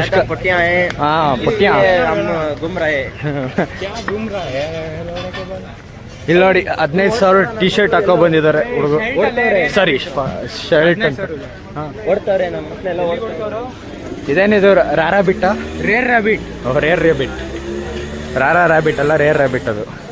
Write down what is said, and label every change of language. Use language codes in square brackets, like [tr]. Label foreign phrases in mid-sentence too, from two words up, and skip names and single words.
[hi] ज्यादा पट्टियां हैं। हाँ, पट्टियां। इसलिए हम घूम रहे हैं। [kn] ಇಲ್ಲಿ ನೋಡಿ 15,000 ಟಿ ಶರ್ಟ್ ಹಾಕೋ ಬಂದಿದ್ದಾರೆ ಹುಡುಗರು. ಸಾರಿ, ಶರ್ಟ್ ಅಂತ. ಓಡ್ತಾವ್ರೆ ನಮ್ಮ ಮಕ್ಕಳೆಲ್ಲ ಓಡ್ತಾರೆ. ಇದೇನಿದು ರಾರಾ ಬಿಟ್ಟ? ರೇರ್ ರ್ಯಾಬಿಟ್. ರೇರ್ ರ್ಯಾಬಿಟ್. ರಾರಾ ರ್ಯಾಬಿಟ್ ಅಲ್ಲ, ರೇರ್ ರ್ಯಾಬಿಟ್ ಅದು.